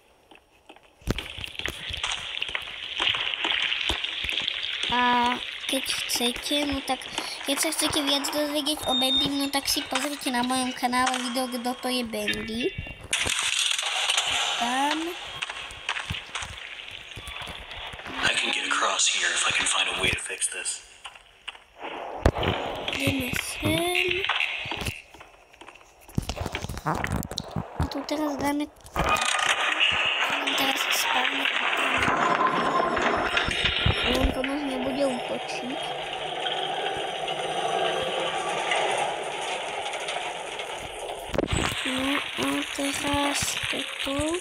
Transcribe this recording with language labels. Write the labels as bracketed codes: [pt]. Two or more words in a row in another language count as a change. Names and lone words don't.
[sk] A keď chcete, no tak keď sa chcete viac dozvedieť o Bandy, no tak si pozrite na mojom kanále video, kto to je Bandy. Tam. [en] I can get across here if I can find a way to fix this. [sk] Ideme sem. A tu teraz dáme... Teraz spávne. On to nás nebude útočiť. No a teraz toto.